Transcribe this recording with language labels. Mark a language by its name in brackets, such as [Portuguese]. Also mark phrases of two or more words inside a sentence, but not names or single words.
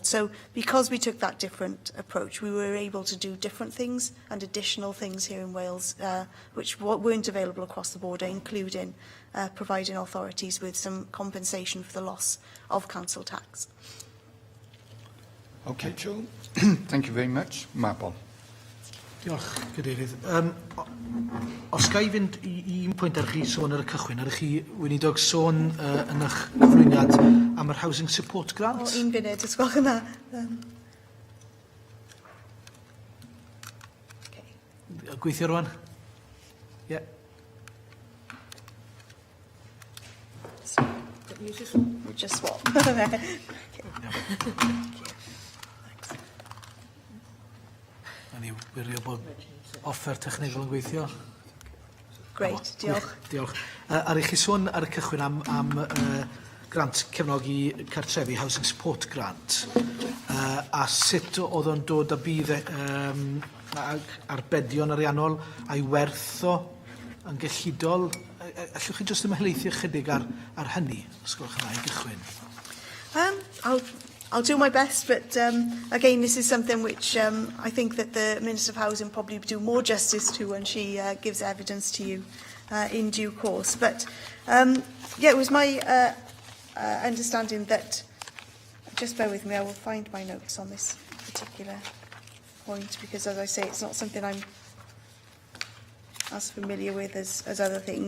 [English] So because we took that different approach, we were able to do different things and additional things here in Wales, which weren't available across the border, including providing authorities with some compensation for the loss of council tax. Okay, Joe. Thank you very much. Mabon. [Welsh] Diolch, Cadeirydd. Os ga I fynd i un pwynt ar chi sôn ar y cychwyn, ar chi weinidog sôn yn eich cyflwyniad am yr Housing Support Grant? O, un funud, os gwelwch yna. Gweithio rwan? Ie. [English] We'll just swap. [Welsh] Ni wirio bod offer technegol yn gweithio. Great, diolch. Diolch. Ar eich chi sôn ar y cychwyn am grant cefnogi cartrefi, Housing Support Grant, a sut oedd o'n dod a bydd arbedion ariannol a'i werth o yn gyllidol. Allwch chi jyst ymhelaethu chydig ar hynny, os gwelwch yna, i gychwyn? [English] I'll do my best, but again, this is something which I think that the Minister of Housing probably do more justice to when she gives evidence to you in due course. But yeah, it was my understanding that, just bear with me, I will find my notes on this particular point, because as I say, it's not something I'm as familiar with as other things.